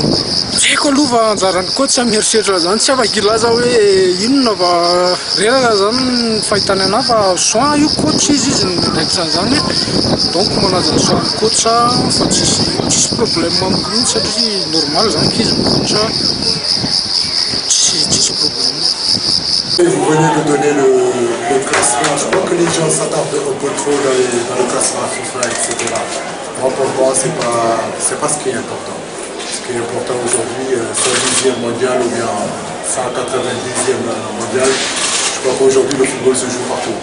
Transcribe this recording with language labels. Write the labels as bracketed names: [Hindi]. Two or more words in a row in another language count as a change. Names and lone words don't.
[Malagasy] Haiko aloha fa anjarany koa tsy amieritseritra zany tsy afa-gilaza hoe inona fa reraka zany fahitany anahy fa soin io coach izy ndraiky zany donc manaja soin coach fa tsisy problème amiko mihitsy satria normal zany kizy coach tsisy problème. [French] Vous venez de donner le classement. Je crois que les gens s'attardent un peu trop dans le classement FIFA, etc. Moi, pour moi, c'est pas ce qui est important. Ce qui est important aujourd'hui, 110e mondial ou bien 190e mondial, je crois qu'aujourd'hui, le football se joue partout.